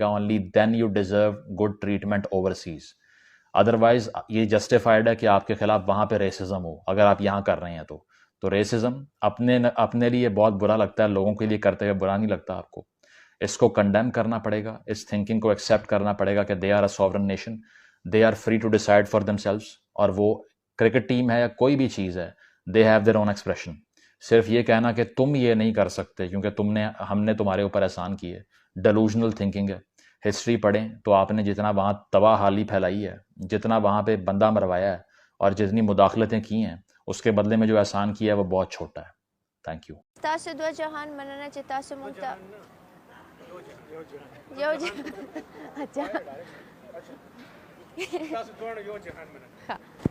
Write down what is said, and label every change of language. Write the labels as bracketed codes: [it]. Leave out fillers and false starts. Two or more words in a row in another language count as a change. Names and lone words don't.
[en] Only then you deserve good treatment overseas. [ur] ادروائز یہ جسٹیفائڈ ہے کہ آپ کے خلاف وہاں پہ ریسزم ہو، اگر آپ یہاں کر رہے ہیں تو ریسزم اپنے لیے بہت برا لگتا ہے، لوگوں کے لیے کرتے ہوئے برا نہیں لگتا آپ کو۔ اس کو کنڈیم کرنا پڑے گا، اس تھنکنگ کو ایکسیپٹ کرنا پڑے گا کہ [en] They are a sovereign nation, they are free to decide for themselves, [ur] اور وہ کرکٹ ٹیم ہے یا کوئی بھی چیز ہے، [en] They have their own expression. [ur] صرف یہ کہنا کہ تم یہ نہیں کر سکتے کیونکہ ہم نے تمہارے اوپر احسان کیے، [en] delusional thinking [ur] ہے۔ ہسٹری پڑھیں تو آپ نے جتنا وہاں تباہ حالی پھیلائی ہے، جتنا وہاں پہ بندہ مروایا ہے، اور جتنی مداخلتیں کی ہیں، اس کے بدلے میں جو احسان کیا ہے وہ بہت چھوٹا ہے۔ [en] Thank you. [ps] تاسو دو جهان مننه چې تاسو مونږ ته یو اچھا تاسو دوه یو جهان مننه.